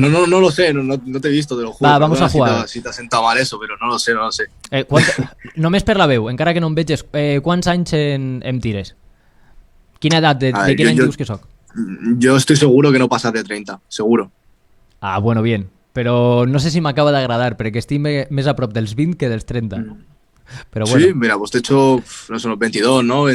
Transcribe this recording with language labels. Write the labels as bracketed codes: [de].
[es] No lo sé, no te he visto, te lo juro. Va, vamos a jugar. [ca] Si t'ha sentat mal [es] eso, pero no lo sé. [ca] Només per la veu, encara que no em veges, quants anys em tires? Quina edat? De quin any dius que soc? [es] Yo estoy seguro que no pasas de 30, seguro. Bueno, bien. [ca] Però no sé si m'acaba d'agradar, perquè estic més a prop dels 20 que dels 30. Però bueno. [es] Sí, mira, pues te he hecho, no sé, unos 22, ¿no?